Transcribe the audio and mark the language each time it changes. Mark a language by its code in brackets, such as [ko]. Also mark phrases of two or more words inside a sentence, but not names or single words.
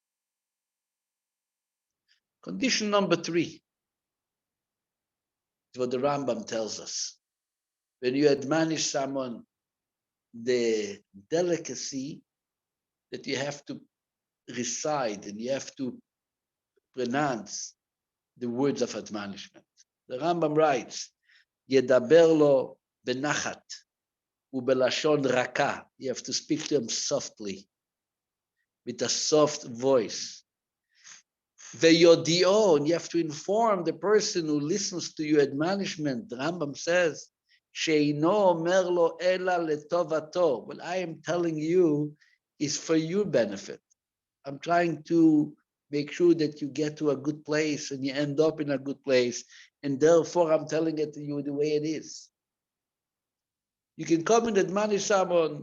[en] Condition number 3 is what the Rambam tells us. When you admonish someone, the delicacy that you have to recite and you have to pronounce the words of admonishment. The Rambam writes, [he] ידבר לו בנחת ובלשון רכה. [en] You have to speak to him softly, with a soft voice. Veyodio, you have to inform the person who listens to your admonishment. The Rambam says, [he] שאינו אומר לו אלא לטובתו. [en] What I am telling you is for your benefit. I'm trying to make sure that you get to a good place and you end up in a good place. And therefore, I'm telling it to you the way it is. You can come and admonish someone.